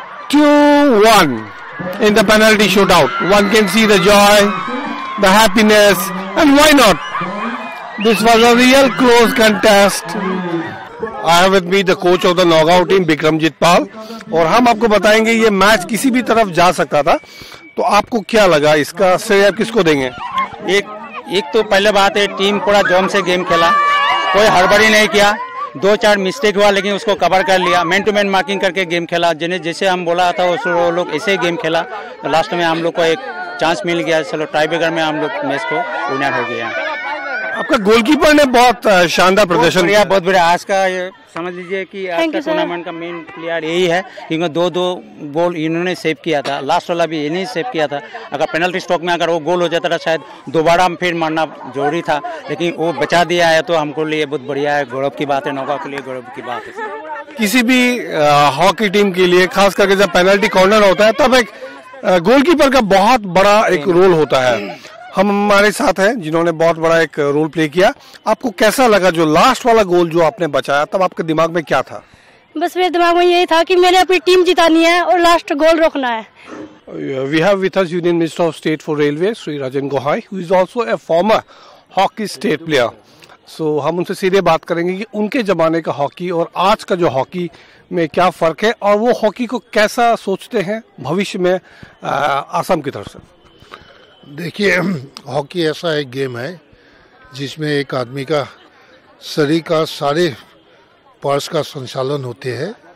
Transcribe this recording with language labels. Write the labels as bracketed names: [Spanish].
[English] 2-1 in the penalty shootout. One can see the joy, the happiness, and why not? This was a real close contest. I have with me the coach of the Nagaon team, Bikramjit Pal, [Hindi] और हम आपको बताएंगे ये match किसी भी तरफ जा सकता था. तो आपको क्या लगा, इसका श्रेय आप किसको देंगे? एक तो पहले बात है, टीम पूरा जोम से गेम खेला, कोई हड़बड़ी नहीं किया. 2-4 मिस्टेक हुआ लेकिन उसको कवर कर लिया. मैन टू मैन मार्किंग करके गेम खेला. जैसे हम बोला था वो लोग ऐसे ही गेम खेला. तो लास्ट में हम लोग को एक चांस मिल गया. चलो टाई ब्रेकर में हम लोग मैच को विनर हो गया. आपका गोलकीपर ने बहुत शानदार प्रदर्शन किया. बहुत बढ़िया. आज का ये समझ लीजिए कि आज का टूर्नामेंट का मेन प्लेयर यही है, क्योंकि 2-2 गोल इन्होंने सेव किया था. लास्ट वाला भी इन्हीं सेव किया था. अगर पेनल्टी स्ट्रोक में अगर वो गोल हो जाता था शायद दोबारा फिर मारना जरूरी था, लेकिन वो बचा दिया है. तो हमको लिए बहुत बढ़िया है, गौरव की बात है. नौगांव के लिए गौरव की बात है. किसी भी हॉकी टीम के लिए, खास करके जब पेनल्टी कॉर्नर होता है, तब एक गोलकीपर का बहुत बड़ा एक रोल होता है. हम हमारे साथ हैं जिन्होंने बहुत बड़ा एक रोल प्ले किया. आपको कैसा लगा जो लास्ट वाला गोल जो आपने बचाया, तब आपके दिमाग में क्या था? बस मेरे दिमाग में यही था कि मैंने अपनी टीम जितानी है और लास्ट गोल रोकना है. [English] We have with us Union Minister of State for Railway, Sri Rajan Gohai, who is also a former hockey state player. [Hindi] So हम उनसे सीधे बात करेंगे कि उनके जमाने का हॉकी और आज का जो हॉकी में क्या फर्क है, और वो हॉकी को कैसा सोचते हैं भविष्य में आसाम की तरफ से. देखिए, हॉकी ऐसा एक गेम है जिसमें एक आदमी का शरीर का सारे पार्ट्स का संचालन होते हैं.